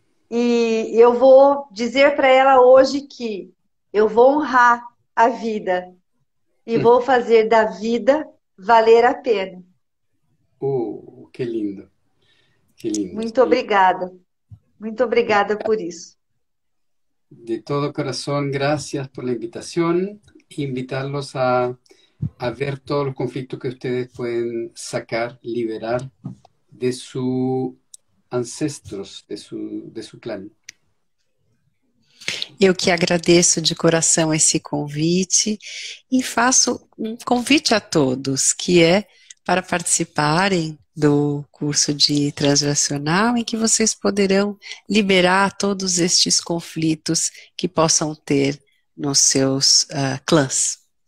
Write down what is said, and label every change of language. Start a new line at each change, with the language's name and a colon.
Portuguese: E eu vou dizer para ela hoje que eu vou honrar a vida e vou fazer da vida valer a pena.
Spanish: Qué lindo, qué lindo.
Portuguese: Muito obrigada. Muito obrigada por isso.
Spanish: De todo corazón, gracias por la invitación. Invitarlos a ver todos los conflictos que ustedes pueden sacar, liberar de sus ancestros, de su clã.
Portuguese: Eu que agradeço de coração esse convite e faço um convite a todos, que é para participarem do curso de transracional, em que vocês poderão liberar todos estes conflitos que possam ter nos seus clãs.